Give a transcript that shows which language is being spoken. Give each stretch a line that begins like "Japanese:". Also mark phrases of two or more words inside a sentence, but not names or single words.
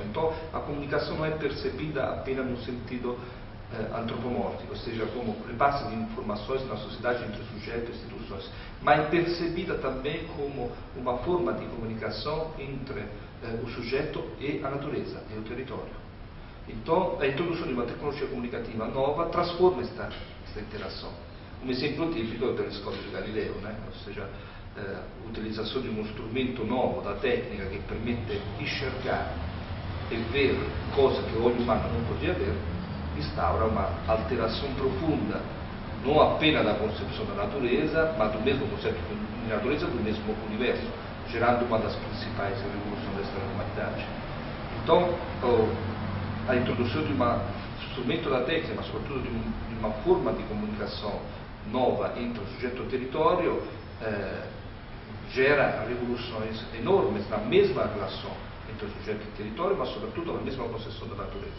Portuguese: Então, a comunicação não é percebida apenas no sentido antropomórfico, ou seja, como repasse de informações na sociedade entre sujeitos e instituições, mas é percebida também como uma forma de comunicação entre o sujeito e a natureza, e o território. Então, a introdução de uma tecnologia comunicativa nova transforma esta interação. Um exemplo típico é o telescópio de Galileu, né? Ou seja,
Italian: utilizzazione di uno strumento nuovo da tecnica che permette
Portuguese: enxergar e ver
Italian: cose che ogni umano non
Portuguese: podia ver, instaura uma alteração profunda, não apenas da concepção da natureza, mas do mesmo conceito de natureza, do mesmo universo, gerando uma das principais revoluções da história da humanidade. Então, a introdução de um strumento da técnica, mas sobretudo de uma forma de comunicação nova entre o sujeito e o território, gera revoluções enormes na mesma relação entre o sujeito e o território, mas sobretudo na mesma concepção da natureza.